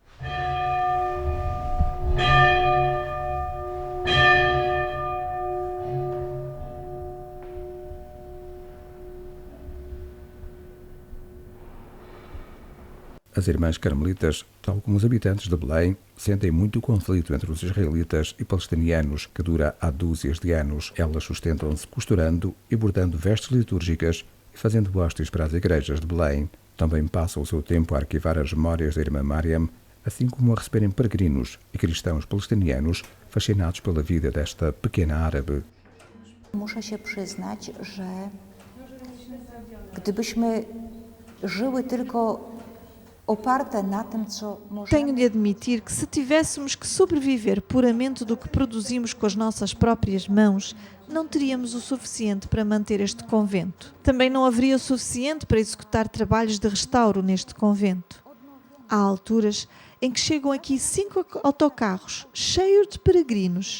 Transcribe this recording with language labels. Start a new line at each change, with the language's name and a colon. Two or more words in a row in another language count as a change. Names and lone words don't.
Portuguese: As irmãs carmelitas, tal como os habitantes de Belém, sentem muito conflito entre os israelitas e palestinianos, que dura há dúzias de anos. Elas sustentam-se costurando e bordando vestes litúrgicas e fazendo hostes para as igrejas de Belém. Também passam o seu tempo a arquivar as memórias da irmã Mariam, assim como a receberem peregrinos e cristãos palestinianos fascinados pela vida desta pequena árabe.
Polish: Muszę się przyznać, że gdybyśmy żyły tylko oparte na tym, co
Portuguese: Tenho
Polish: możemy...
Portuguese: de admitir que se tivéssemos que sobreviver puramente do que produzimos com as nossas próprias mãos, não teríamos o suficiente para manter este convento. Também não haveria o suficiente para executar trabalhos de restauro neste convento. Há alturas em que chegam aqui 5 autocarros cheios de peregrinos.